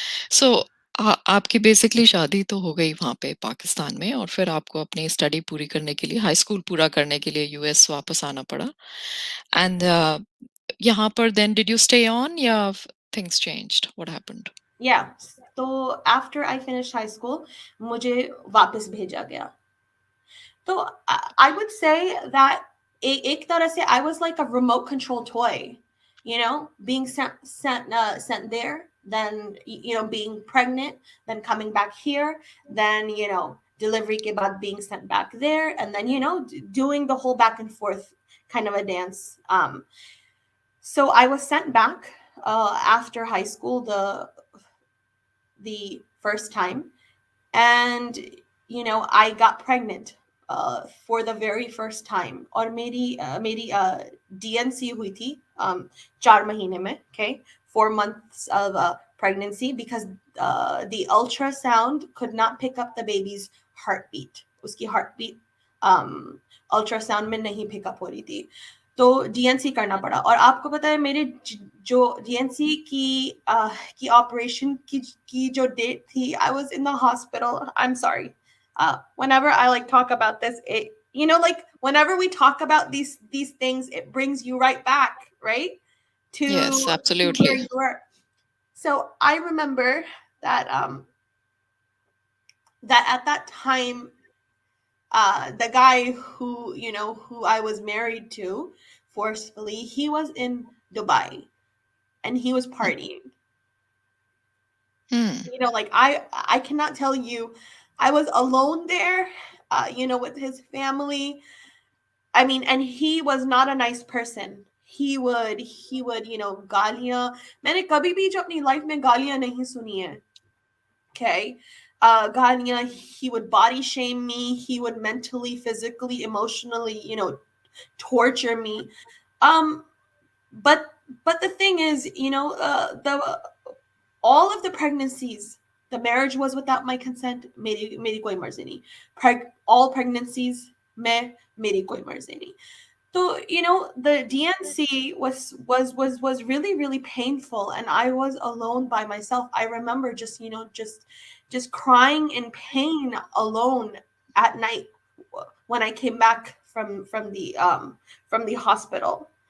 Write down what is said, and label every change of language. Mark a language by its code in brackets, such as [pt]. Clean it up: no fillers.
[hi] सो आपकी बेसिकली शादी तो हो गई वहाँ पे पाकिस्तान में, और फिर आपको अपनी स्टडी पूरी करने के लिए, हाई स्कूल पूरा करने के लिए यूएस वापस आना पड़ा. [en] And यहाँ पर then did you stay on, या things changed? What happened? Yeah. So after I finished high school, [hi] मुझे वापस भेजा गया. [en] So I would say that [hi] एक तरह से [en] I was like a remote control toy, you know, being sent there, then you know, being pregnant, then coming back here, then you know, delivery के बाद being sent back there, and then you know, doing the whole back and forth kind of a dance. So I was sent back after high school the first time, and you know, I got pregnant for the very first time. [hi] और मेरी DNC हुई थी 4 महीने में. [en] Okay, 4 months of pregnancy, because the ultrasound could not pick up the baby's heartbeat. [hi] उसकी heartbeat ultrasound में नहीं pick up हो रही थी. तो डीएनसी करना पड़ा. और आपको पता है, मेरे जो डीएनसी की ऑपरेशन की जो डेट थी, [en] I was in the hospital. I am sorry. Whenever I like talk about this, it, like whenever we talk about these things, it brings you right back, right, Yes, to where absolutely. you were. So I remember that that at that time, the guy who I was married to forcefully, he was in Dubai and he was partying. Hmm. Like I cannot tell you, I was alone there, with his family. I mean, and he was not a nice person. He would [hi] गालियां, मैंने कभी भी जो अपनी life में गालियां नहीं सुनी है. [en] Okay. गालियां, he would body shame me, he would mentally, physically, emotionally, torture me. Um, but the thing is, the all of the pregnancies, the marriage was without my consent. [hi] मेरी कोई मर्जी नहीं. All pregnancies में मेरी कोई मर्जी नहीं. [en] So, the DNC was really, really painful, and I was alone by myself. I remember just crying in pain alone at night when I came back from the hospital.